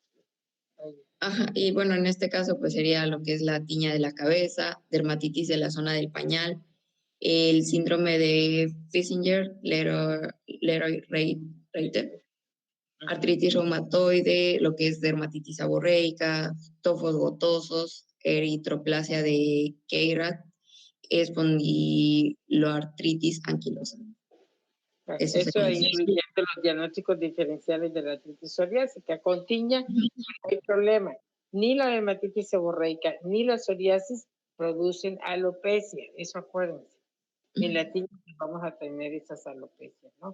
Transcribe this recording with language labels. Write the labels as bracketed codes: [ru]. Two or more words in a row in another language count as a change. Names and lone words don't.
[es] Ajá, y bueno, en este caso pues sería lo que es la tiña de la cabeza, dermatitis de la zona del pañal, el síndrome de Fissinger, Leroy-Reiter, artritis reumatoide, lo que es dermatitis seborreica, tofos gotosos, eritroplasia de Keirat, espondiloartritis anquilosa. Eso incluyendo los diagnósticos diferenciales de la artritis psoriásica. Con tiña no hay problema. Ni la dermatitis seborreica ni la psoriasis producen alopecia, eso acuérdense. En la tiña vamos a tener esas alopecias, ¿no?